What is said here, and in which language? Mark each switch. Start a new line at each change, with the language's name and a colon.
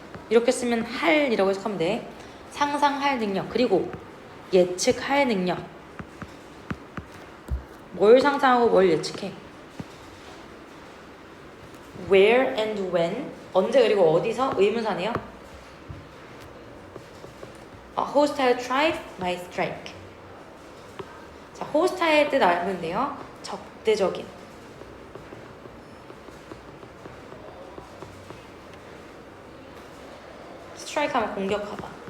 Korean: 이렇게 쓰면 할이라고 해석하면 돼. 상상할 능력. 그리고 예측할 능력. 뭘 상상하고 뭘 예측해?
English: Where and when,
Korean: 언제 그리고 어디서 의문사네요.
English: A hostile tribe might strike.
Korean: 자, hostile 뜻 알면 돼요. 적대적인. strike 하면 공격하다.